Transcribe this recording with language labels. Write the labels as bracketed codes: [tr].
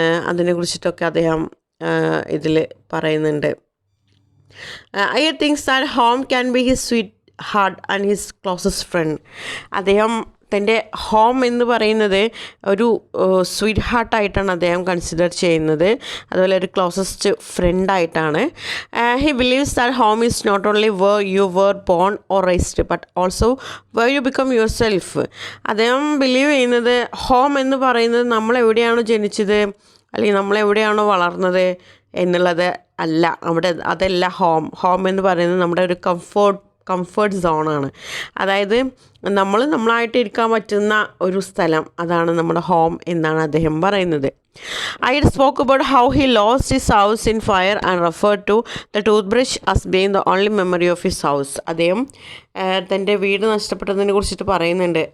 [ml] അതിനെക്കുറിച്ചിട്ടൊക്കെ അദ്ദേഹം ഇതിൽ പറയുന്നുണ്ട്. [en] I think that home can be his sweet heart and his closest friend. [ml] അദ്ദേഹം തൻ്റെ ഹോം എന്ന് പറയുന്നത് ഒരു സ്വീറ്റ് ഹാർട്ടായിട്ടാണ് അദ്ദേഹം കൺസിഡർ ചെയ്യുന്നത്, അതുപോലെ ഒരു closest ഫ്രണ്ടായിട്ടാണ്. [en] He believes that home is not only where you were born or raised but also where you become yourself. [ml] അദ്ദേഹം ബിലീവ് ചെയ്യുന്നത് ഹോം എന്ന് പറയുന്നത് നമ്മളെവിടെയാണോ ജനിച്ചത് അല്ലെങ്കിൽ നമ്മളെവിടെയാണോ വളർന്നത് എന്നുള്ളത് അല്ല, അതല്ല ഹോം എന്ന് പറയുന്നത് നമ്മുടെ ഒരു കംഫർട്ട് സോണാണ്. അതായത് നമ്മളായിട്ട് ഇരിക്കാൻ പറ്റുന്ന ഒരു സ്ഥലം, അതാണ് നമ്മുടെ ഹോം എന്നാണ് അദ്ദേഹം പറയുന്നത്. [en] I spoke about how he lost his house in fire and referred to the toothbrush as being the only memory of his house. [ml] അദ്ദേഹം തൻ്റെ വീട് നഷ്ടപ്പെട്ടതിനെ കുറിച്ചിട്ട് പറയുന്നുണ്ട്.